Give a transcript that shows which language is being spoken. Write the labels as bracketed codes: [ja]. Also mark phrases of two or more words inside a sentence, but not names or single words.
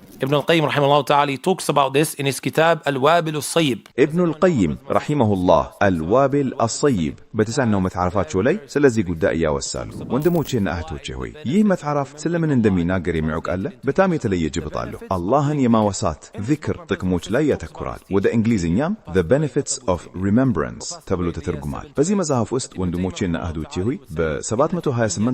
[en] Ibn al-Qayyim [ar] رحمه الله تعالى [en] he talks about this in his kitab Al-Wabil As-Sayyib. [am] Ibn al-Qayyim rahimahullah Al-Wabil As-Sayyib በተሳነው መጽሐፋቸው ላይ ስለዚህ ጉዳይ ያወሳሉ። ወንድሞቼና እህቶቼ ሆይ ይህ መጽሐፍ ስለምን እንደሚናገር የሚያውቅ አለ? በጣም የተለየ ጅብጥ አለው። አላህን የማወሳት ዚክር ጥቅሞች ላይ ያተኩራል። ወደ እንግሊዝኛም The Benefits of Remembrance ተብሎ ተተርጉሟል። በዚህ መጽሐፍ ውስጥ ወንድሞቼና እህቶቼ ሆይ በ728